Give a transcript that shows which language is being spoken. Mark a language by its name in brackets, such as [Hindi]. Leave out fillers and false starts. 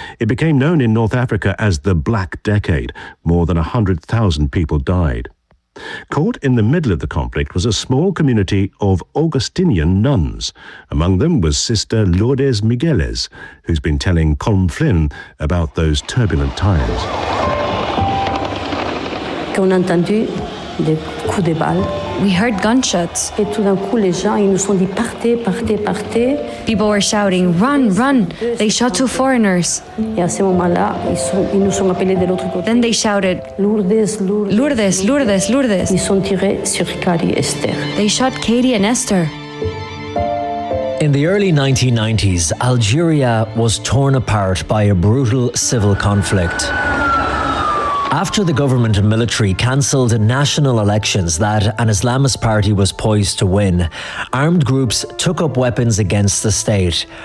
[English] It became known in North Africa as the Black Decade. More than 100,000 people died. Caught in the middle of the conflict was a small community of Augustinian nuns. Among them was Sister Lourdes Migueles, who's been telling Colm Flynn about those turbulent times. [French] Qu'on a entendu des coups de balle. [English] We heard gunshots. [French] Et tout d'un coup, les gens, ils nous sont dit partez, partez, partez. [English] People were shouting, run, run. They shot two foreigners. [French] Et à ce moment-là, ils nous sont appelés de l'autre côté. [English] Then they shouted, Lourdes, Lourdes, Lourdes, Lourdes, Lourdes. [French] Ils sont tirés sur Katie et Esther. [English] They shot Katie and Esther. In the early 1990s, Algeria was torn apart by a brutal civil conflict. After the government and military cancelled national elections that an Islamist party was poised to win, armed groups took up weapons against the state.